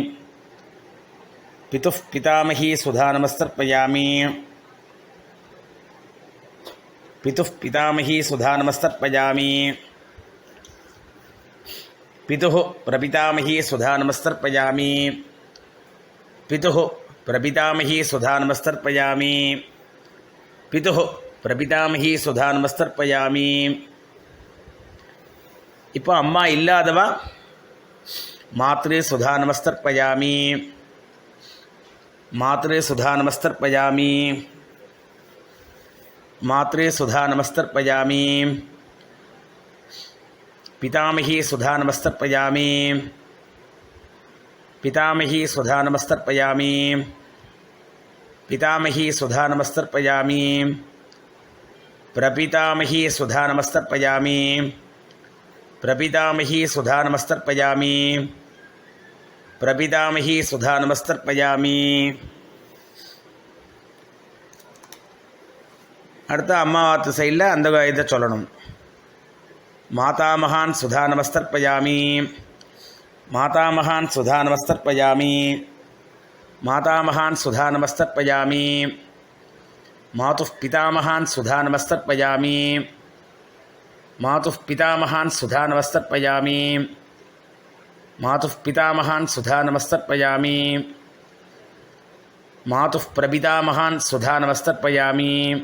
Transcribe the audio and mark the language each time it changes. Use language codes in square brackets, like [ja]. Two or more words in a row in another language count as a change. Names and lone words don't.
[sa] पितुः पितामही स्वधा नमस्तर्पयामि, पितुः पितामही स्वधा नमस्तर्पयामि, पितुः प्रपितामही स्वधा नमस्तर्पयामि, पितुः प्रपितामही स्वधा नमस्तर्पयामि, पितुः प्रपितामही स्वधा नमस्तर्पयामि. [ta] இப்போ அம்மா இல்லாதவா [sa] मातृ स्वधा नमस्तर्पयामि, मातृ स्वधा नमस्तर्पयामि, मातृ स्वधा नमस्तर्पयामि, पितामही स्वधा नमस्तर्पयामि, पितामही स्वधा नमस्तर्पयामि, पितामही स्वधा नमस्तर्पयामि, प्रपितामही स्वधा नमस्तर्पयामि, प्रपितामही स्वधा नमस्तर्पयामि, प्रपितामही स्वधा नमस्तर्पयामि. [ta] அடுத்து அம்மாவாத்து சைடில் அந்த இதை சொல்லணும். [sa] मातामहान् स्वधा नमस्तर्पयामि, मातामहान् स्वधा नमस्तर्पयामि, मातामहान् स्वधा नमस्तर्पयामि, मातुः पितामहान् सुधानमस्तर्पयामि मातुः पितामहान् सुधानमस्तर्पयामि मातुः पितामहान् सुधानमस्तर्पयामि मातुः प्रपितामहान् सुधानमस्तर्पयामि